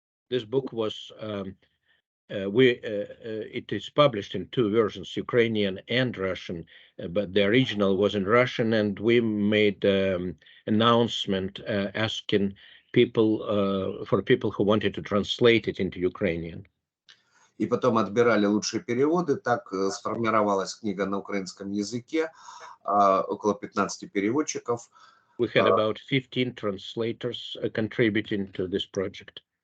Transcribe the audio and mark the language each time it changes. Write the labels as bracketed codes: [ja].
[en] This book was it is published in two versions, Ukrainian and Russian, but the original was in Russian, and we made announcement asking people for people who wanted to translate it into Ukrainian. [ru] И потом отбирали лучшие переводы. Так сформировалась книга на украинском языке, около 15 переводчиков. [en] We had about 15 translators contributing to this project.